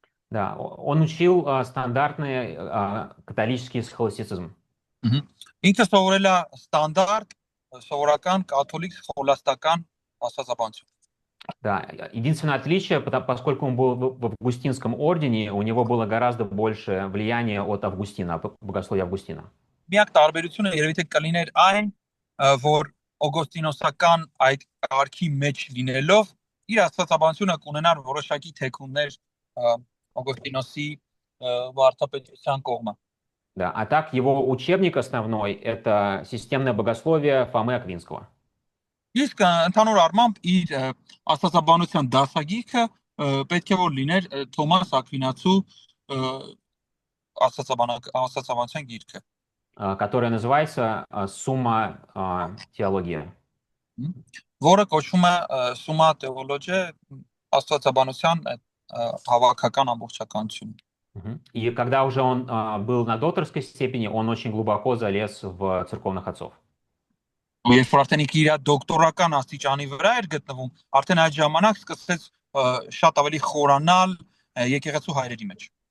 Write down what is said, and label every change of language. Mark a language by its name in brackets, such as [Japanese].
[Russian] Да, он учил стандартный католический схоластицизм. [Armenian] Ինքը սովորել է ստանդարտ սովորական կաթոլիկ սխոլաստական աստվածաբանություն։ [Russian] Да, единственное отличие, поскольку он был в Августинском ордене, у него было гораздо больше влияния от Августина, богословия Августина. [Armenian] Միակ տարբերությունը երևի թե կլիներ այն, որ օգոստինոսական այդ կարգի մեջ լինելով իր աստվածաբանությունը կունենար որոշակի թեքումներ օգոստինոսի վարդապետության կողմը։ [Russian] Да, а так его учебник основной – это системное богословие Фомы Аквинского. [Armenian] Իսկ ընդհանուր առմամբ իր աստվածաբանության դասագիրքը պետք է որ լիներ Թոմաս Ակվինացու աստվածաբանության գիրքը, [Russian] которое называется «Сумма теология». [Armenian] որը կոչվում է Summa Theologiae, աստվածաբանության հավաքական ամբողջականություն։ [Russian] И когда уже он был на докторской степени, он очень глубоко залез в церковных отцов. [Armenian] Երբ որ արդեն իր դոկտորական աստիճանի վրա էր գտնվում, արդեն այդ ժամանակ սկսեց շատ ավելի խորանալ եկեղեցու հայրերի մեջ։